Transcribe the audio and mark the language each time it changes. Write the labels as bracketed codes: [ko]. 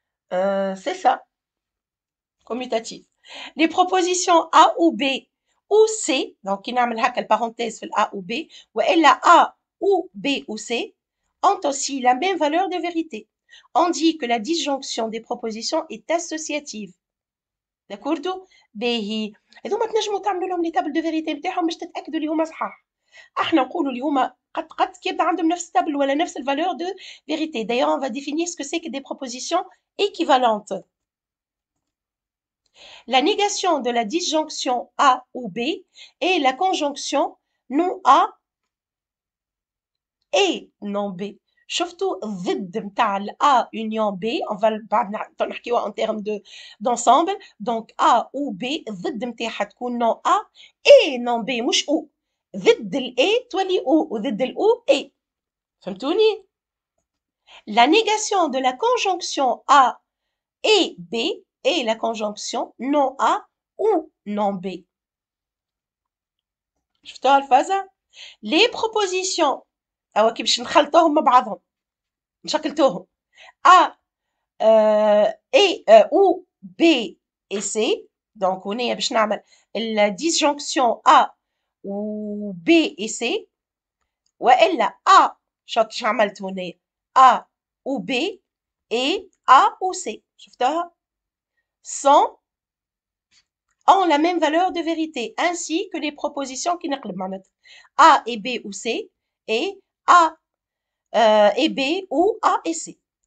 [fr] C'est ça, commutative. Les propositions A ou B ou C, donc il y a une parenthèse sur A ou B, ou elle a A ou B ou C, ont aussi la même valeur de vérité. On dit que la disjonction des propositions est associative. D'accord? [ar] باهي هذوما تنجموا تعملوا لهم لي تابل دو فيريتي نتاعهم باش تتاكدوا اللي هما صحاح. احنا نقولوا اللي هما قد كي يبدا عندهم نفس التابل ولا نفس الفالور دو فيريتي. [fr] D'ailleurs, on va définir ce que c'est que des propositions équivalentes. La négation de la disjonction A ou B est la conjonction non A et non B. [ar] شفتوا ضد نتاع [fr] A union B, on va [ar] بعد نحكيوها [fr] en termes d'ensemble. Donc A ou B [ar] ضد نتاعها تكون [fr] non A et non B [ar] مش O. ضد ال A تولي O وضد ال O A. فهمتوني؟ [fr] La négation de la conjonction A et B est la conjonction non A ou non B. [ar] شفتوها الفازة؟ [fr] Les propositions [ar] أو كي باش نخلطوهم مع بعضهم نشكلتوهم A et ou B et C. donc هنا باش نعمل الديسجونكسيون A و B et C والا A شوف عملت هنا [fr] A ou B et A ou C. [ar] شفتوها؟ [fr] sont ont la même valeur de vérité ainsi que les propositions qui [ar] نقلب معناتها [fr] A et B ou C et A et B ou A et C.